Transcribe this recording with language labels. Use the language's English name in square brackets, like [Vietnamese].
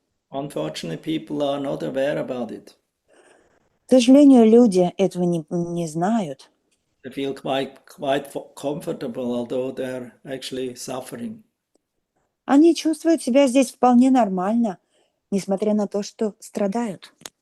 [English] Unfortunately, people are not aware about it. [Russian] К сожалению, люди этого не знают. [English] They feel quite comfortable, although they're actually suffering. [Russian] Они чувствуют себя здесь вполне нормально, несмотря на то, что страдают.